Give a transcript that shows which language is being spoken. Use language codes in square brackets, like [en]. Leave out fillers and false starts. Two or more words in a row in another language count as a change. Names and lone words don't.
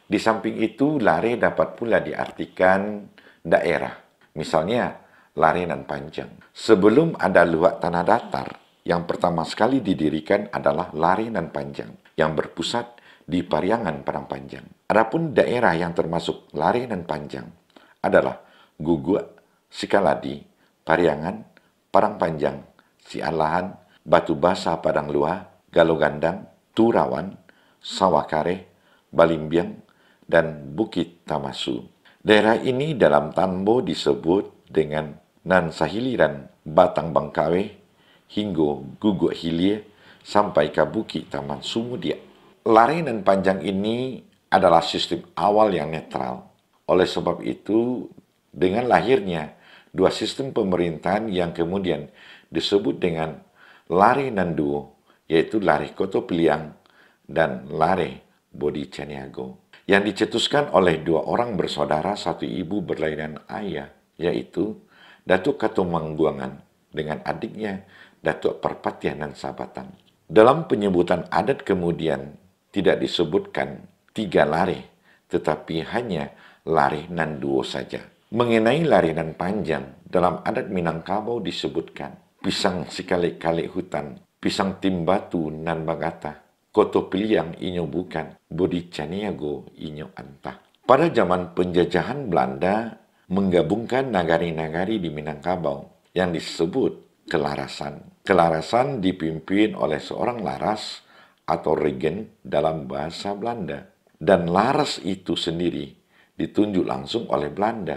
[id] Di samping itu, lare dapat pula diartikan daerah. Misalnya, Larenan Panjang. Sebelum ada luak tanah datar, yang pertama sekali didirikan adalah Larenan Panjang, yang berpusat di Pariangan Padang Panjang. Adapun daerah yang termasuk Larenan Panjang adalah Guguk, Sikaladi, Pariangan, Padang Panjang, Sialahan, Batu Basa Padang Luar, Galogandang, Turawan, Sawakare, Balimbiang, dan Bukit Tamasu. Daerah ini dalam Tambo disebut dengan Nan Sahiliran Batang Bangkawe hingga Guguk Hilir sampai ke Bukit Taman Sumudia. Larenan Panjang ini adalah sistem awal yang netral. Oleh sebab itu, dengan lahirnya dua sistem pemerintahan yang kemudian disebut dengan Larenan Duo, yaitu Lare Koto Piliang dan Lare Bodi Caniago, yang dicetuskan oleh dua orang bersaudara satu ibu berlainan ayah, yaitu Datuk Katumangguangan dengan adiknya Datuk Perpatianan Sabatan. Dalam penyebutan adat kemudian tidak disebutkan 3 lare, tetapi hanya [min] lare nan duo [id] saja. Mengenai Larenan Panjang, dalam adat Minangkabau disebutkan [min] pisang sikalik-kalik hutan, pisang timbatu nan bagata, Koto Piliang inyo bukan, Bodi Caniago inyo antah. [id] Pada zaman penjajahan Belanda, menggabungkan nagari-nagari di Minangkabau yang disebut kelarasan. Kelarasan dipimpin oleh seorang laras atau regen dalam bahasa Belanda. Dan laras itu sendiri ditunjuk langsung oleh Belanda.